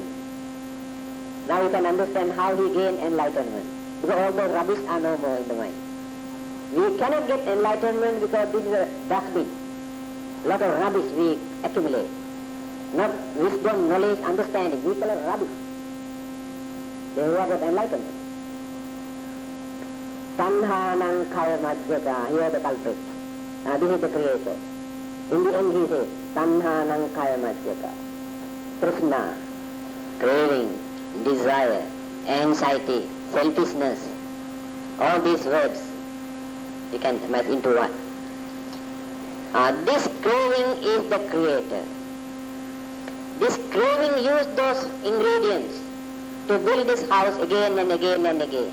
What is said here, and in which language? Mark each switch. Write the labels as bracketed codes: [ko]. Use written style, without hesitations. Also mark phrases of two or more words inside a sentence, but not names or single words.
[en] Now you can understand how he gained enlightenment. Because all those rubbish are no more in the mind. We cannot get enlightenment because this is a dustbin. Lot of rubbish we accumulate. Not wisdom, knowledge, understanding. We call it rubbish. They who have got enlightenment. [pi] Tanhanang kaya majjata. [en] Here the culprit. This is the creator. In the end he says, [pi] Tanhanang kaya majjata. [en] Trishna, craving, desire, anxiety, selfishness. All these words you can match into one. This craving is the creator. This craving used those ingredients to build this house again and again and again.